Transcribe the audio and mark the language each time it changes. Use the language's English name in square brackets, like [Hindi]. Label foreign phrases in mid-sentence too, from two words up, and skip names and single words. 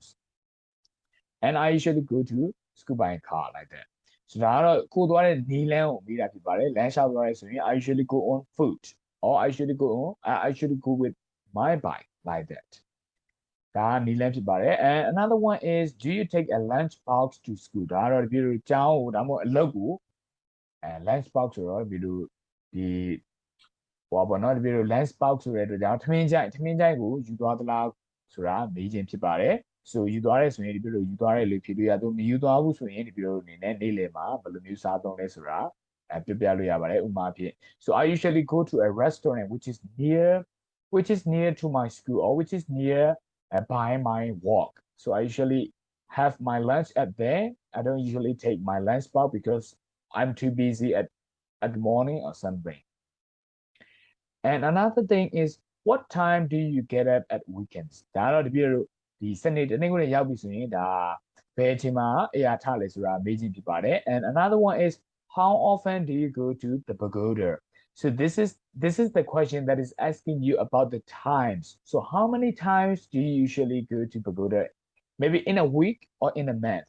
[English] And I usually go to school by car like that. So I usually go on foot, or I usually go with my bike like that. And another one is, do you take a lunch box to school? [Burmese] ဒါကတော့ဒီလိုကျောင်းကိုဒါမှမဟုတ်အလုပ်ကို [English] lunch box [Burmese] ဆိုတော့ဒီလို [English] lunch box [Burmese] ဆိုတဲ့အတွက်ကြောင့်ထမင်းချိုင်ကိုယူသွားသလားဆိုတာမေးခြင်းဖြစ်ပါတယ် so ယူသွားရဲဆိုရင်ဒီလိုယူသွားတဲ့လူဖြစ်လို့ရတော့မယူသွားဘူးဆိုရင်ဒီလိုအနေနဲ့နေလေမှာဘယ်လိုမျိုးစားသုံးလဲဆိုတာပြောပြလို့ရပါတယ်ဥပမာဖြင့် [English] so I usually go to a restaurant which is near to my school, or which is near by my walk. So I usually have my lunch at there. I don't usually take my lunch box because I'm too busy at the morning or something. And another thing is, what time do you get up at weekends? [Burmese] ဒါတော့ဒီပြည့်လို့ဒီစနေတနင်္ဂနွေရောက်ပြီဆိုရင်ဒါဘယ်အချိန်မှာအေးအားထလဲဆိုတာမေးခြင်းဖြစ်ပါတယ် [English] And another one is, how often do you go to the pagoda? So this is the question that is asking you about the times. So how many times do you usually go to pagoda? Maybe in a week or in a month.